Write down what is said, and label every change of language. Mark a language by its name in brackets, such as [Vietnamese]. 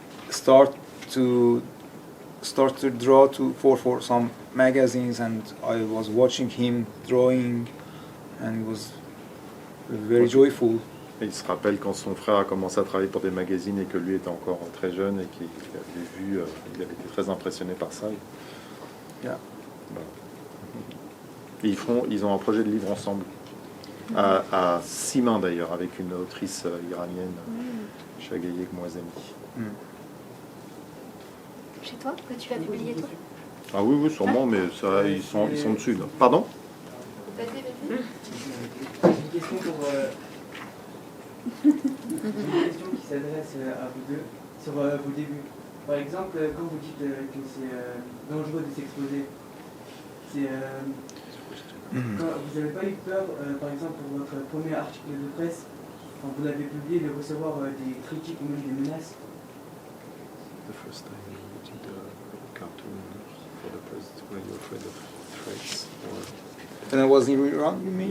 [English] Start to draw for some magazines, and I was watching him drawing, and it was very joyful. [French] Et il se rappelle quand son frère a commencé à travailler pour des magazines et que lui était encore très jeune et qu'il avait vu, il avait été très impressionné par ça. [English] Yeah. [French] Et ils ont un projet de livre ensemble. à 6 mains d'ailleurs, avec une autrice iranienne, Chagaye Moazami. Chez toi, que tu l'as publié toi? Ah oui, sûrement, mais ça, ils sont dessus. Là. Pardon? Une question qui s'adresse à vous deux sur vos débuts. Par exemple, quand vous dites que c'est dangereux de s'exposer, c'est quand vous n'avez pas eu peur, par exemple, pour votre premier article de presse, quand vous l'avez publié, de recevoir des critiques ou même des menaces? [English] The first time you did a cartoon for the press, were you afraid of threats or... When I was in Iran, you mean?